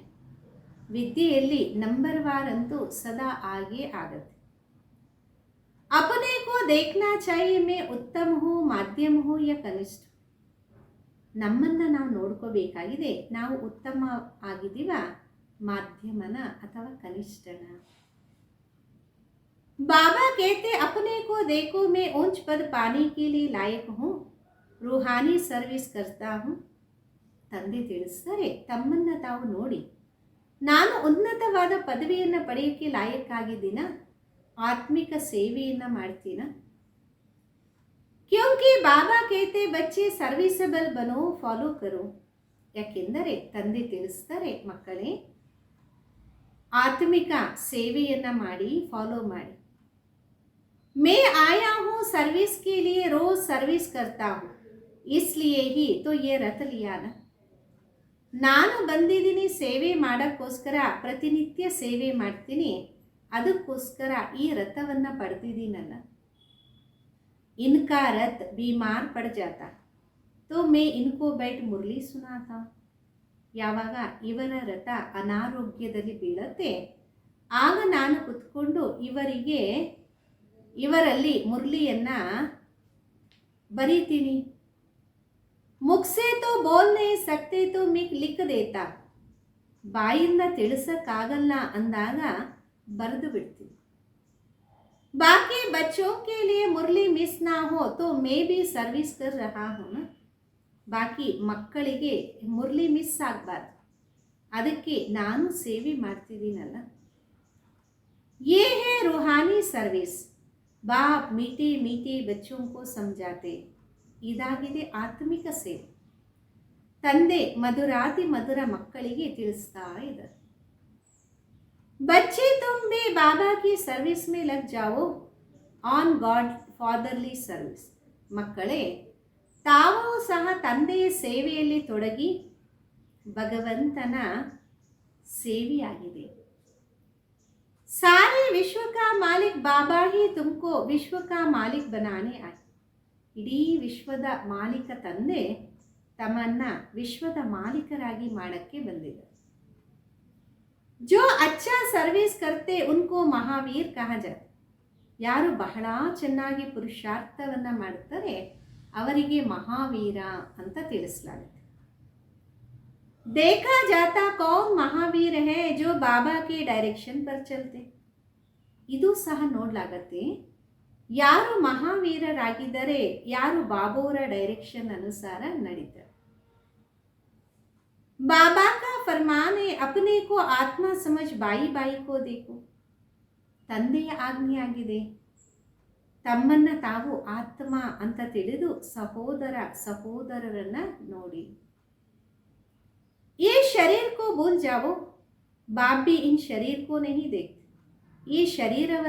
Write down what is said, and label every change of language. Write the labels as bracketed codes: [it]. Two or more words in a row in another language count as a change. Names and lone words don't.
[kn] ವಿದ್ಯೆಯಲ್ಲಿ ನಂಬರ್ ವಾರ್ ಅಂತೂ ಸದಾ ಆಗೇ ಆಗತ್ತೆ. [hi] अपने को देखना चाहिए मैं उत्तम हो, मध्यम हो या कनिष्ठ. [kn] ನಮ್ಮನ್ನ ನಾವು ನೋಡ್ಕೋಬೇಕಾಗಿದೆ, ನಾವು ಉತ್ತಮ ಆಗಿದ್ದೀವ, ಮಾಧ್ಯಮನ ಅಥವಾ ಕನಿಷ್ಠನ. [hi] बाबा कहते अपने को देखो, मैं ऊंच पद पाने के लिए लायक हूँ, रूहानी सर्विस करता हूँ. [kn] ತಂದೆ ತಿಳಿಸ್ತಾರೆ, ತಮ್ಮನ್ನ ತಾವು ನೋಡಿ, ನಾನು ಉನ್ನತವಾದ ಪದವಿಯನ್ನು ಪಡೆಯೋಕ್ಕೆ ಲಾಯಕ್ಕಾಗಿದ್ದೀನ, ಆತ್ಮಿಕ ಸೇವೆಯನ್ನು ಮಾಡ್ತೀನ. [hi] क्योंकि बाबा कहते बच्चे सर्विसेबल बनो, फॉलो करो. [kn] ಯಾಕೆಂದರೆ ತಂದೆ ತಿಳಿಸ್ತಾರೆ, ಮಕ್ಕಳೇ ಆತ್ಮಿಕ ಸೇವೆಯನ್ನು ಮಾಡಿ, ಫಾಲೋ ಮಾಡಿ. [hi] मैं आया हूँ सर्विस के लिए, रोज सर्विस करता हूँ, इसलिए ही तो ये रथ लिया ना. [kn] ನಾನು ಬಂದಿದ್ದೀನಿ ಸೇವೆ ಮಾಡೋಕ್ಕೋಸ್ಕರ, ಪ್ರತಿನಿತ್ಯ ಸೇವೆ ಮಾಡ್ತೀನಿ, ಅದಕ್ಕೋಸ್ಕರ ಈ ರಥವನ್ನು ಪಡೆದಿದ್ದೀನಲ್ಲ. [hi] इनका रथ बीमार पड़ जाता तो मैं इनको बैठ मुरली सुनाता. [kn] ಯಾವಾಗ ಇವರ ರಥ ಅನಾರೋಗ್ಯದಲ್ಲಿ ಬೀಳತ್ತೆ, ಆಗ ನಾನು ಕುತ್ಕೊಂಡು ಇವರಲ್ಲಿ ಮುರಳಿಯನ್ನ ಬರೀತೀನಿ. [hi] मुख से तो बोल नहीं सकते तो लिख देता. [kn] ಬಾಯಿಂದ ತಿಳಿಸಕ್ಕಾಗಲ್ಲ ಅಂದಾಗ ಬರೆದು ಬಿಡ್ತೀನಿ. [hi] बाकी बच्चों के लिए मुरली मिस ना हो तो मैं भी सर्विस कर रहा हूँ. [kn] ಬಾಕಿ ಮಕ್ಕಳಿಗೆ ಮುರಳಿ ಮಿಸ್ ಆಗಬಾರ್ದು, ಅದಕ್ಕೆ ನಾನು ಸೇವೆ ಮಾಡ್ತಿದ್ದೀನಲ್ಲ. [hi] ये है रूहानी सर्विस, बाप मीठे मीठे बच्चों को समझाते. [kn] ಇದಾಗಿದೆ ಆತ್ಮಿಕ ಸೇವೆ. ತಂದೆ ಮಧುರಾತಿ ಮಧುರ ಮಕ್ಕಳಿಗೆ ತಿಳಿಸ್ತಾ ಇದ್ದಾರೆ. [hi] बच्चे तुम भी बाबा की सर्विस में लग जाओ, [en] on God fatherly service. [kn] ಮಕ್ಕಳೇ, ತಾವು ಸಹ ತಂದೆಯ ಸೇವೆಯಲ್ಲಿ ತೊಡಗಿ, ಭಗವಂತನ ಸೇವೆಯಾಗಿದೆ. [hi] सारे विश्व का मालिक बाबा ही तुमको विश्व का मालिक बनाने आए. [kn] ಇಡೀ ವಿಶ್ವದ ಮಾಲೀಕ ತಂದೆ ತಮ್ಮನ್ನ ವಿಶ್ವದ ಮಾಲೀಕರಾಗಿ ಮಾಡಕ್ಕೆ ಬಂದಿದ್ದಾರೆ. [hi] जो अच्छा सर्विस करते उनको महावीर कहा जाता. [kn] ಯಾರು ಬಹಳ ಚೆನ್ನಾಗಿ ಪುರುಷಾರ್ಥವನ್ನ ಮಾಡುತ್ತಾರೆ ಅವರಿಗೆ ಮಹಾವೀರ ಅಂತ ತಿಳಿಸಲಾಗುತ್ತೆ. [hi] देखा जाता कौन महावीर है जो बाबा के डायरेक्शन पर चलते. [kn] ಇದು ಸಹ ನೋಡಲಾಗತ್ತೆ, ಯಾರು ಮಹಾವೀರರಾಗಿದ್ದಾರೆ, ಯಾರು ಬಾಬೋರ ಡೈರೆಕ್ಷನ್ ಅನುಸಾರ ನಡೀತಾರೆ. [hi] बाबा का फरमान है अपने को आत्मा समझ बाई बाई को देखो. [kn] ತಂದೆಯ ಆಜ್ಞೆಯಾಗಿದೆ, ತಮ್ಮನ್ನ ತಾವು ಆತ್ಮ ಅಂತ ತಿಳಿದು ಸಹೋದರ ಸಹೋದರರನ್ನ ನೋಡಿ. [hi] ये शरीर को भूल जाओ, बाप भी इन शरीर को नहीं देखते.